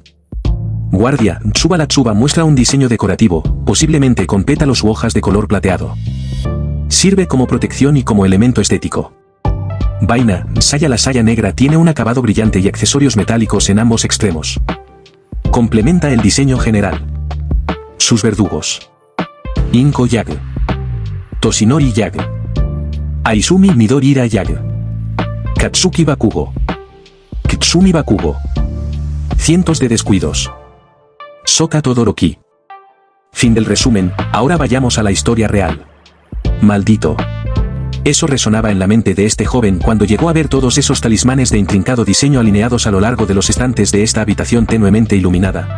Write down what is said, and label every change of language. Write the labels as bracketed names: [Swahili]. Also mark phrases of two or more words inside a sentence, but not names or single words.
[Spanish] Guardia, Tsuba la Tsuba muestra un diseño decorativo, posiblemente con pétalos u hojas de color plateado. Sirve como protección y como elemento estético. Vaina, saya la saya negra tiene un acabado brillante y accesorios metálicos en ambos extremos. Complementa el diseño general. Sus verdugos. Inko Yag. Toshinori Yag. Aizumi Midorira Yag. Katsuki Bakugo. Kitsumi Bakugo. Cientos de descuidos. Soka Todoroki. Fin del resumen, ahora vayamos a la historia real. Maldito. Eso resonaba en la mente de este joven cuando llegó a ver todos esos talismanes de intrincado diseño alineados a lo largo de los estantes de esta habitación tenuemente iluminada.